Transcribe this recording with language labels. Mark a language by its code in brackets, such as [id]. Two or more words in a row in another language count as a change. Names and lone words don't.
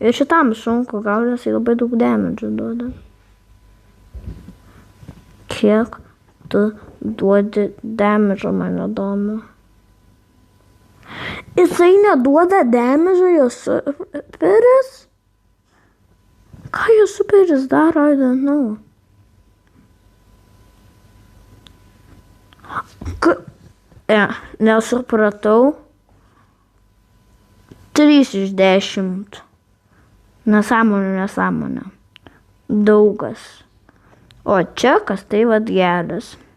[lt] Ir šitam sunku gauti, jisai labai daug damage duoda. Kiek tu duodi damage, man įdomu. Jisai neduoda damage, jo superis? Ką jo superis daro, [en] I don't know. [lt] Nesupratau. 3 iš 10. Nesąmonė. Daugas. O čekas tai vat geras.